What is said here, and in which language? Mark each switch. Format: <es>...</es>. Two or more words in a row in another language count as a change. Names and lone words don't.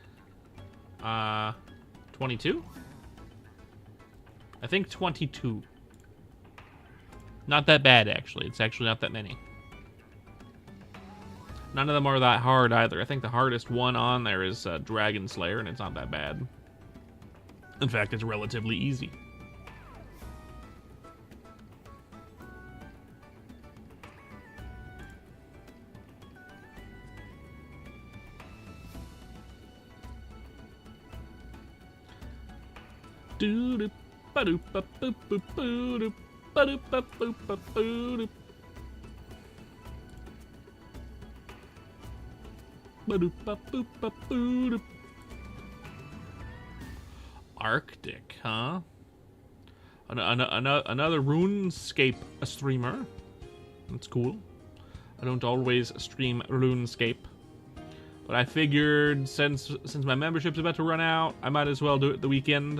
<en>22? I think 22. Not that bad, actually. It's actually not that many. None of them are that hard either. I think the hardest one on there is Dragon Slayer, and it's not that bad. In fact, it's relatively easy. Doo-doop, ba-doop, ba-boop, boop, boo-doop, ba-doop, ba-boop, ba-boo-doop. Ba-doop, ba-boop, ba-boo-doop. Arctic, huh? Another RuneScape streamer. That's cool. I don't always stream RuneScape, but I figured since my membership's about to run out, I might as well do it the weekend.</en>